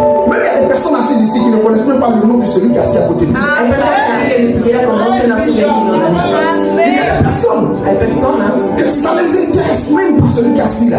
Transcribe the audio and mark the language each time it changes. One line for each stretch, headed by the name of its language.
French: Même il y a des personnes assises ici qui ne connaissent même pas le nom de celui qui est assis à côté de nous.
Spanish: Hay personas aquí que ni siquiera conocen a su vecino.
French: Il y a des personnes
Spanish: Hay personas
French: que ça ne les intéresse même pas celui qui est assis là.